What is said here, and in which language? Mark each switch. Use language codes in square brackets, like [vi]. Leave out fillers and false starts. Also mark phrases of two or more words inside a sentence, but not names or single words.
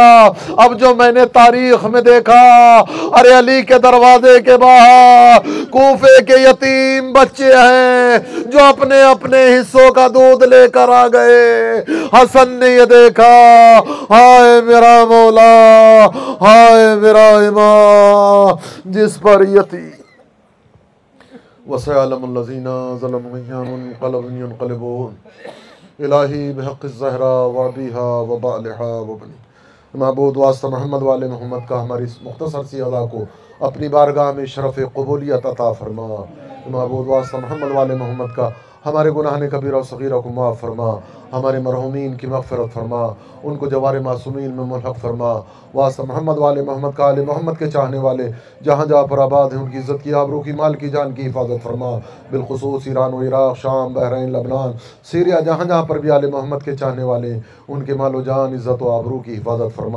[ur] اب جو میں نے تاریخ میں دیکھا، ارے علی کے دروازے کے باہر کوفے کے یتیم بچے ہیں جو اپنے اپنے حصوں کا دودھ لے کر آ گئے. حسن نے یہ دیکھا، ہائے میرا مولا، ہائے میرا امام جس پر یتیم [ar] وسيعلم الذين ظلموا ينقلبون إلهي بحق الزهراء وأبيها وبعلها وبني. [ur] معبود واسطہ محمد و آل محمد کا ہماری اس مختصر سی ادا کو اپنی بارگاہ میں شرف قبولیت عطا فرما. معبود واسطہ محمد و آل محمد کا ہمارے گناہ کبیرہ اور صغیرہ کو معاف فرما، ہمارے مرحومین کی مغفرت فرما، ان کو جوار معصومین میں ملحق فرما. واسطہ محمد و آل محمد کا، آل محمد کے چاہنے والے جہاں جہاں پر آباد ہیں ان کی عزت کی، آبرو کی، مال کی، جان کی حفاظت فرما. بالخصوص ایران و عراق، شام، بحرین، لبنان، سیریا، جہاں جہاں پر بھی آل محمد کے چاہنے والے ان کے مال و جان، عزت و آبرو کی حفاظت فرما.